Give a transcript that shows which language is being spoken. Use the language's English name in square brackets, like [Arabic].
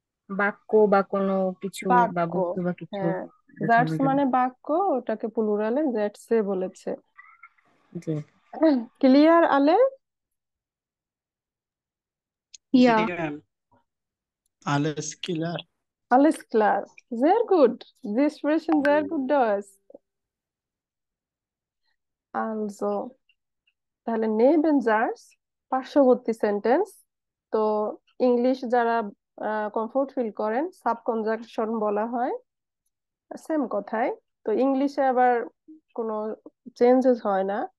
[Bangla] বাক্য বা কোনো কিছু বা বাক্য। বস্তু বা কিছু হ্যাঁ, বোঝানো জাটস যাবে। মানে বাক্য, ওটাকে প্লুরালে জেটসে বলেছে। জি। ক্লিয়ার আলে? ইয়া। জি ma'am, alles klar. [German] Alles klar. Sehr gut. Sie sprechen sehr gut Deutsch. [Bangla] Also, তাহলে নেবেঞ্জার্স পার্শ্ববর্তী সেন্টেন্স। তো ইংলিশ যারা কমফোর্ট ফিল করেন সাব কনজাংশন বলা হয়, সেম কথাই। তো ইংলিশে আবার কোনো চেঞ্জেস হয় না।